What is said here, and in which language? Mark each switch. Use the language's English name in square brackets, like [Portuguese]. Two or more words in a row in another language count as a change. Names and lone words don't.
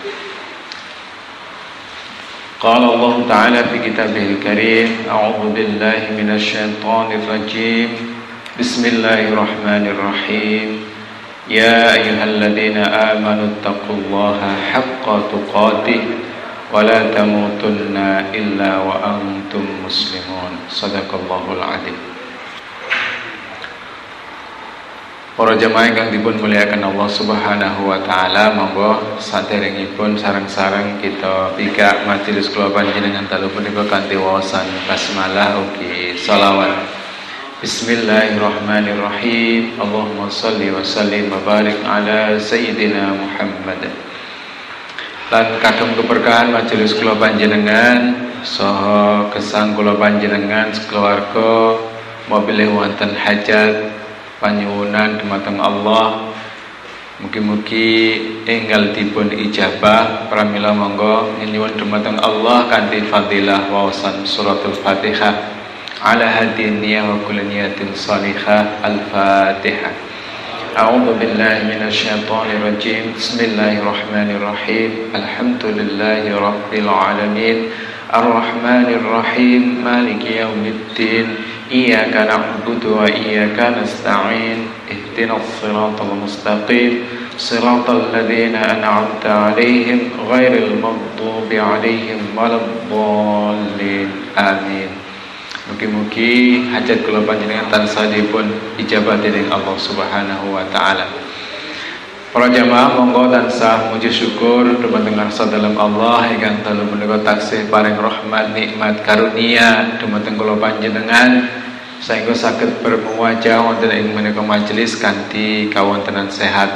[Arabic] قال الله تعالى في كتابه الكريم، أعوذ بالله من الشيطان الرجيم. بسم الله الرحمن الرحيم. يا أيها الذين آمنوا اتقوا الله حق تقاته ولا تموتن إلا وأنتم مسلمون. صدق الله العظيم. [Javanese] Para jamaah ingkang dipun muliakan Allah [Arabic] سبحانه وتعالى, [Javanese] monggo saderengipun sareng-sareng kita pika majelis kula panjenengan dalu punika kanthi waosan basmalah ugi shalawat. [Arabic] بسم الله الرحمن الرحيم. اللهم صل وسلم وبارك على سيدنا محمد. [Javanese] Lan kagem keberkahan majelis kula panjenengan saha gesang kula panjenengan sekeluarga mobilih wonten hajat panyuwunan dumateng Allah, mugi-mugi enggal dipun ijabah pramila monggo nyuwun dumateng Allah kanthi fadilah waosan suratul Fatihah [Arabic] على هذه النية وكل نية صالحة. [Javanese] Al-Fatihah. [Arabic] أعوذ بالله من الشيطان الرجيم. بسم الله الرحمن الرحيم. الحمد لله رب العالمين. الرحمن الرحيم. مالك يوم الدين. إياك نعبد وإياك نستعين. اهدنا الصراط المستقيم. صراط الذين أنعمت عليهم غير المغضوب عليهم ولا الضالين. Amin. [Javanese] Mugi-mugi hajat kula panjenengan tansah dipun ijabah dening Allah [Arabic] سبحانه وتعالى. [Javanese] Para jamaah monggo tansah muji syukur dumateng ngarsa dalem Allah ingkang dalu menika taksih paring rahmat nikmat karunia dumateng kula panjenengan saengga saged bermuwajah wonten ing menika majelis kanthi kawontenan sehat.